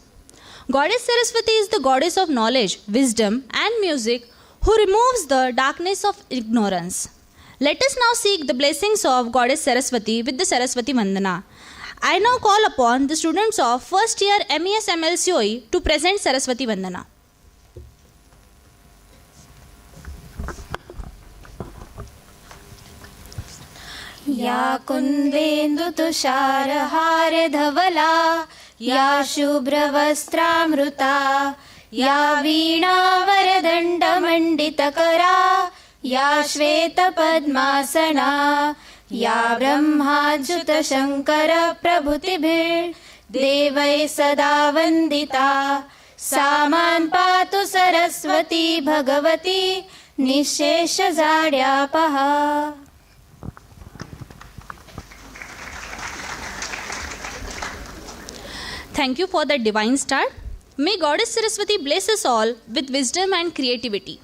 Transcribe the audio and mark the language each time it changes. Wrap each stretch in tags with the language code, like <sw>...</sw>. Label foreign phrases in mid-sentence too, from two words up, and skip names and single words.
<en>Goddess Saraswati is the goddess of knowledge, wisdom and music who removes the darkness of ignorance. Let us now seek the blessings of Goddess Saraswati with the Saraswati Vandana. I now call upon the students of first year MES MLCOE to present Saraswati Vandana.</en> <sa>या कुन्देन्दु तुषारहार धवला या शुभ्रवस्त्रामृता या वीणावरदण्डमण्डितकरा या श्वेतपद्मासना या ब्रह्माच्युतशङ्कर प्रभृतिभिर्देवैः सदा वन्दिता सा मां पातु सरस्वती भगवती निःशेषजाड्यापहा.</sa> <en>Thank you for that divine start. May Goddess Saraswati bless us all with wisdom and creativity.</en>